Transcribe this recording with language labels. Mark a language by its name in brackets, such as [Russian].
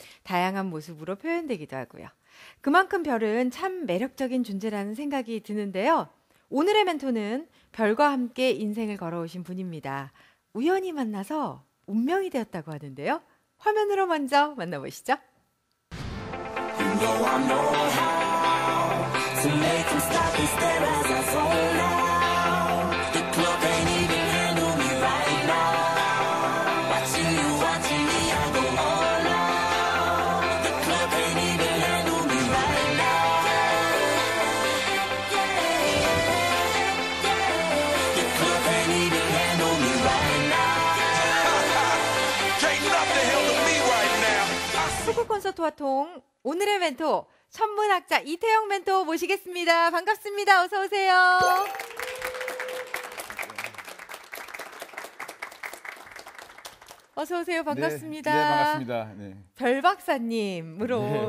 [Korean] 다양한 모습으로 표현되기도 하고요. 그만큼 별은 참 매력적인 존재라는 생각이 드는데요. 오늘의 멘토는 별과 함께 인생을 걸어오신 분입니다. 우연히 만나서 운명이 되었다고 하는데요. 화면으로 먼저 만나보시죠. [English] You know I know how to make them stop and stare as I fall now. The club ain't even handle me right now. Watching me, I go all out. The club ain't even handle me right now. The club ain't even handle me right now. Can't nothing handle me right now. [Korean] 축구 콘서트 화통 오늘의 멘토 천문학자 이태영 멘토 모시겠습니다. 반갑습니다. 어서 오세요. 어서 오세요. 반갑습니다. 네, 반갑습니다. 네. 별 박사님으로